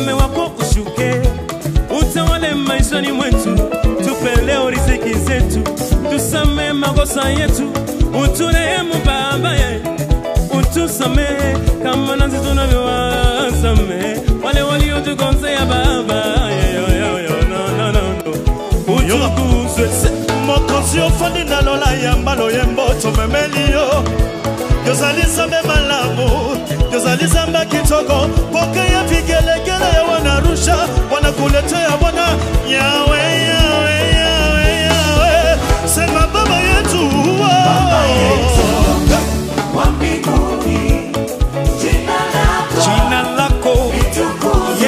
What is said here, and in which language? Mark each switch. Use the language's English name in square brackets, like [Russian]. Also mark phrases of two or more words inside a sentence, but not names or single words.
[Swahili] wako ushuke, utawale maishani mwetu, tupe leo riziki zetu, tusamehe makosa yetu, uturehemu Baba ye, utusamehe kama nasi tunavyowasamehe wale waliotukosea Baba. Utukuzwe [Lingala] mokonzi ofandi na lola yambalo yembo tomemelio, yozali zambe malamu, yozali zamba kitoko, poke [Swahili] ya vigelegele ya wanarusha, wanakuletea wana yawe yawe [Lingala] yawe yawe. [Swahili] Sema baba yetu, Baba yetu wa mbinguni, jina lako litukuzwe.